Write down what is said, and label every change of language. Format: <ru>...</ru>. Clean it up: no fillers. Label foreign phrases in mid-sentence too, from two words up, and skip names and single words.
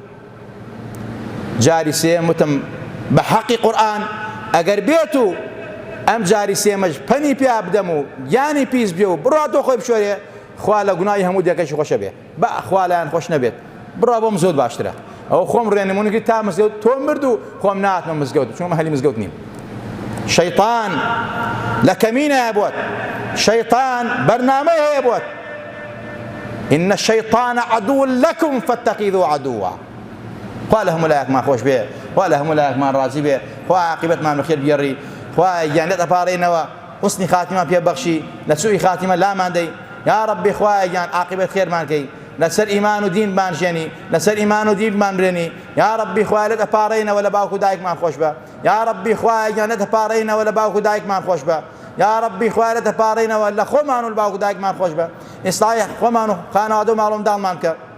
<ckb>جاری سێم وتم بە حەقی قورئان ئەگەر بێت و ئەم جاری سێمەش پەنی پیا بدەم و گیانی پیس بێ و بڕات و خۆی بشۆرێ، خوا لە گوناهی هەموو دیکەشی خۆشە بێ، با خوا لایەن خۆش نەبێت، بڕا بۆم زۆر باشترە. ئەو خۆم ڕێنمونی تا مزگەوت تۆ مرد و خۆم ناتمە مزگەوت، چونکە هەلی مزگەوت نیم. شەیطان لە کەمینە بۆت، شەیطان بەرنامەی هەیە بۆت.</ckb> <ar>إن الشيطان عدو لكم فاتخذوه عدوا.</ar> <ckb>خوا لە هەموو لایەکمان خۆش بێ، خوا لە هەموو لایەکمان ڕازی بێ، خوا عاقبەتمان بەخێر بگێڕی، خوا گیانێت ئەپارێنەوە، حوسنی خاتیمان پێبەخشی، لە سوئی خاتیمە لامان دەی،</ckb> <ar>یا ربی</ar> <ckb>خوایە گیان عاقبەت خێرمان کەی، لەسەر ئیمان و دینمان ژێنی لەسەر ئیمان و دینمان برێنی</ckb> <ar>یا ربی</ar> <ckb>خوای لە دەپاڕێنەوە لە باوک و دایکمان خۆش بە</ckb> <ar>یا ربی</ar> <ckb>خوای گیان لە دەپاڕێنەوە لە باوک و دایکمان خۆش بە</ckb> <ar>یا ربی</ar> <ckb>خوای لە دەپاڕێنەوە لە خۆمان و لە باوک و دایکمان خۆش بە ئیسلاحی خۆمان و خانەوادە و ماڵ و منداڵمان بکە</ckb>